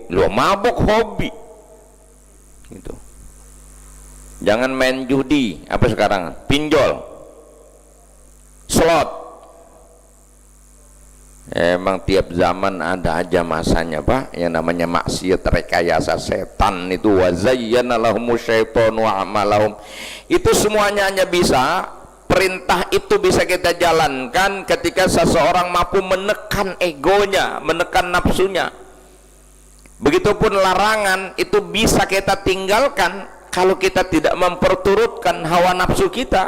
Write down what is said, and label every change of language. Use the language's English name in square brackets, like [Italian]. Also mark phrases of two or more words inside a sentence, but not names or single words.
[Indonesian] Lo mabok hobi gitu. Jangan main judi, apa sekarang, pinjol, slot. Emang tiap zaman ada aja masanya Pak, yang namanya maksiat, rekayasa setan itu. [Arabic] وزين لهم الشيطان أعمالهم. [Indonesian] Itu semuanya hanya bisa, perintah itu bisa kita jalankan ketika seseorang mampu menekan egonya, menekan nafsunya. Begitupun larangan itu bisa kita tinggalkan kalau kita tidak memperturutkan hawa nafsu kita.